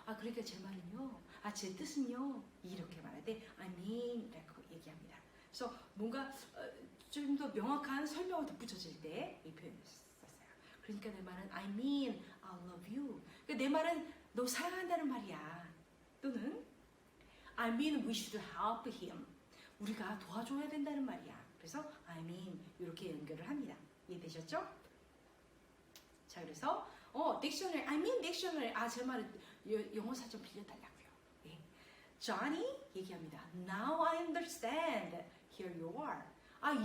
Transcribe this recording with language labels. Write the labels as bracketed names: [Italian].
[Korean] 그러니까 제 말은요, 제 뜻은요 이렇게 말할 때 I mean 라고 얘기합니다. 그래서 뭔가 좀 더 명확한 설명을 덧붙여질 때 이 표현을 썼어요. 그러니까 내 말은 [English] I mean I love you. [Korean] 그러니까 내 말은 너 사랑한다는 말이야. 또는 [English] I mean we should help him. [Korean] 우리가 도와줘야 된다는 말이야. 그래서 I mean 이렇게 연결을 합니다. 이해되셨죠? 자, 그래서 딕셔너리, I mean 딕셔너리. 제 말은 영어 사전 빌려달라고요. 예. Johnny 얘기합니다. [English] Now I understand. Here you are.